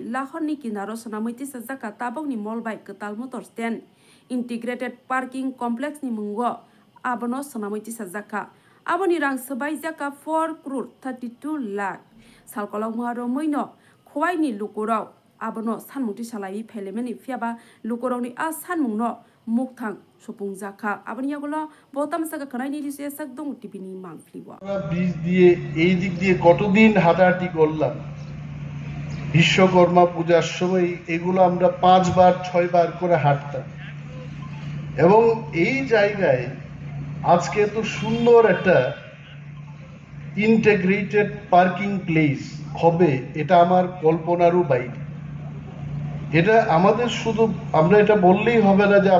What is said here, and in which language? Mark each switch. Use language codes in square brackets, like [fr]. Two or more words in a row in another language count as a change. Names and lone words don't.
[trp] Lahon ni Kinaro Sonamiti Sajaka Tabok ni Molbai Ketal [en] Motor Stand Integrated Parking Complex [trp] ni mungo abono sonamiti sajaka aboni rang sebai jaka 4 crore 32 lakh salkolong muharo moino khwai ni lukurau abono sanmungti salai felemeni fiaba lukurau ni a sanmungno mukthang sopung jaka aboni yagulo botam saka khanai ni rise sakdong tipini mangfliwa [bn] বীজ দিয়ে এই দিক দিয়ে কতদিন হাঁটাহাঁটি করলাম বিশ্বকর্মা পূজার সময় এগুলো আমরা 5 বার 6 বার করে হাঁটতাম এবং এই জায়গায় আজকে এত সুন্দর একটা [en] Integrated Parking Place [bn] হবে এটা আমার কল্পনারও বাইরে এটা আমাদের শুধু আমরা এটা বললেই হবে না যে